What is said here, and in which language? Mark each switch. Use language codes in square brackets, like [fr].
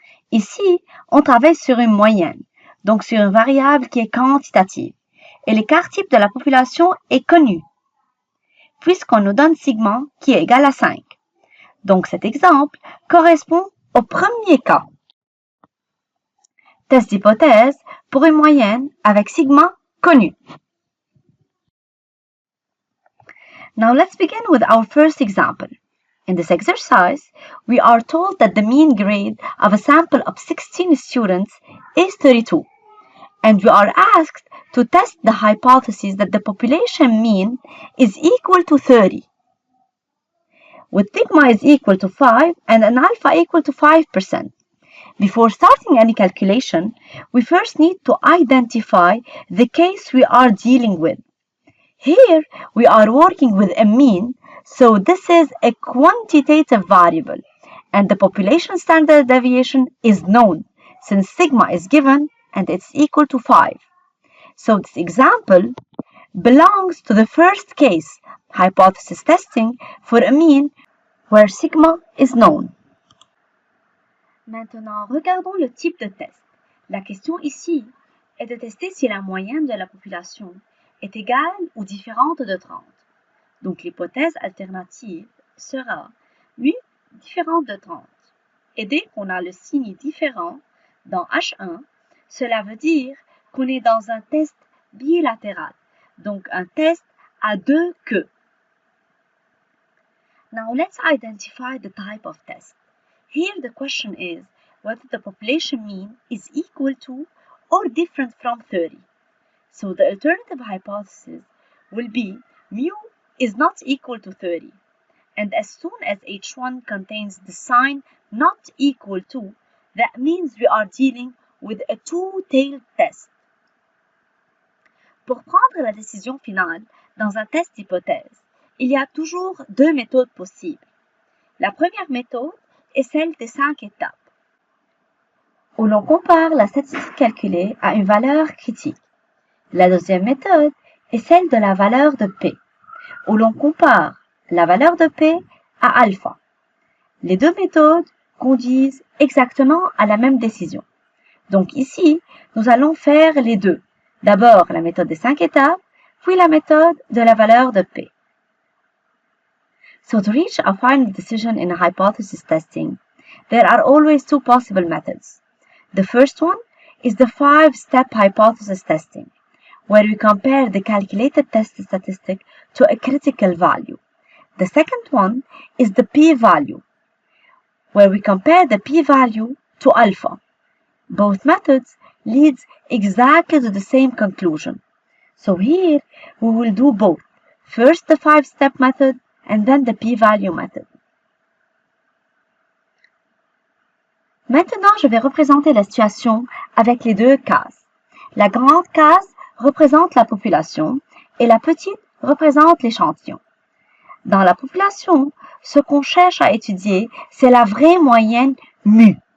[fr] Ici, on travaille sur une moyenne, donc sur une variable qui est quantitative, et l'écart type de la population est connu, puisqu'on nous donne sigma qui est égal à 5. Donc cet exemple correspond au premier cas. Test d'hypothèse pour une moyenne avec sigma connu. [en] Now let's begin with our first example. In this exercise, we are told that the mean grade of a sample of 16 students is 32, and we are asked to test the hypothesis that the population mean is equal to 30, with sigma is equal to 5 and an alpha equal to 5%. Before starting any calculation, we first need to identify the case we are dealing with. Here, we are working with a mean, so this is a quantitative variable, and the population standard deviation is known, since sigma is given and it's equal to 5. So this example belongs to the first case, hypothesis testing for a mean where sigma is known. [fr] Maintenant, regardons le type de test. La question ici est de tester si la moyenne de la population est égale ou différente de 30. Donc l'hypothèse alternative sera mu différente de 30. Et dès qu'on a le signe différent dans H1, cela veut dire qu'on est dans un test bilatéral, donc un test à 2 queues. [en] Now let's identify the type of test. Here the question is whether the population mean is equal to or different from 30. So the alternative hypothesis will be mu is not equal to 30. And as soon as H1 contains the sign not equal to, that means we are dealing with a two-tailed test. [fr] Pour prendre la décision finale dans un test d'hypothèse, il y a toujours 2 méthodes possibles. La première méthode est celle des 5 étapes, où l'on compare la statistique calculée à une valeur critique. La deuxième méthode est celle de la valeur de P, où l'on compare la valeur de P à alpha. Les 2 méthodes conduisent exactement à la même décision. Donc ici, nous allons faire les 2. D'abord la méthode des 5 étapes, puis la méthode de la valeur de P. [en] So to reach a final decision in hypothesis testing, there are always 2 possible methods. The first one is the 5-step hypothesis testing, where we compare the calculated test statistic to a critical value. The second one is the p-value, where we compare the p-value to alpha. Both methods lead exactly to the same conclusion. So here we will do both. First the 5-step method and then the p-value method. [fr] Maintenant, je vais représenter la situation avec les 2 cases. La grande case représente la population et la petite représente l'échantillon. Dans la population, ce qu'on cherche à étudier, c'est la vraie moyenne mu.